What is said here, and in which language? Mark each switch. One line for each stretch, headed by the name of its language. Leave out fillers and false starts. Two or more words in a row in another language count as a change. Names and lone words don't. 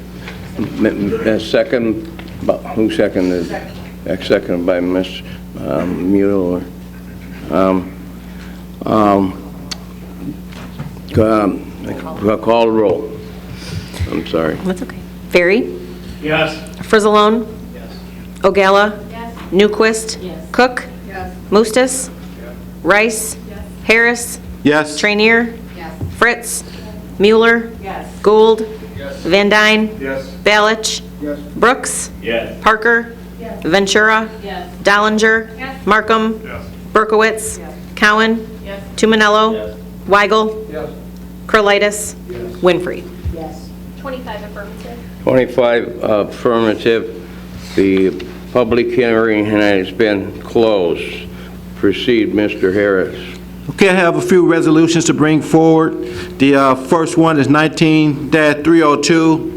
English: Second, who seconded? Seconded by Ms. Mueller. Call the roll. I'm sorry. That's okay. Ferry? Yes. Frizzalone? Yes. Ogala? Yes. Newquist? Yes. Cook? Yes. Mustis? Yes. Rice? Yes. Harris? Yes. Trainier? Yes. Fritz? Mueller? Yes. Gould? Yes. Van Dyne? Yes. Balich? Yes. Brooks? Yes. Parker? Yes. Ventura? Yes. Dollinger? Yes. Yes. Markham? Berkowitz? Yes. Cowan? Yes. Tumanello? Yes. Weigel? Yes. Curlitis? Yes. Winfrey? Yes. 25 affirmative. 25 affirmative. The public hearing has been closed. Proceed, Mr. Harris. Okay, I have a few resolutions to bring forward. The first one is 19-302.